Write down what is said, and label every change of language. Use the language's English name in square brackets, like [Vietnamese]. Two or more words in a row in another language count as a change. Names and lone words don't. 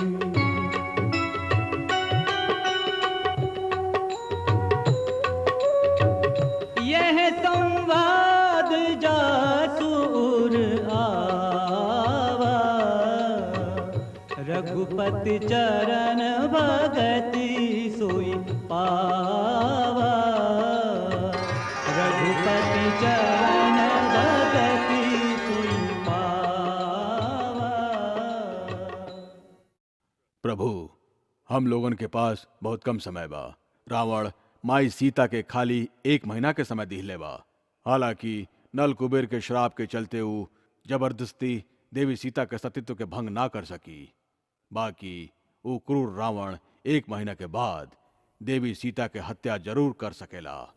[Awadhi] यह संवाद जासुर आवा, रघुपति चरण भगति सोई पावा, रघुपति चरण भगति सोई पावा। [Bhojpuri] प्रभु, हम लोगन के पास बहुत कम समय बा। रावण माई सीता के खाली 1 महीना के समय दिहले बा। हालांकि नल कुबेर के श्राप के चलते वो जबरदस्ती देवी सीता के सतीत्व के भंग ना कर सकी। बाकी वो क्रूर रावण 1 महीना के बाद देवी सीता के हत्या जरूर कर सकेला।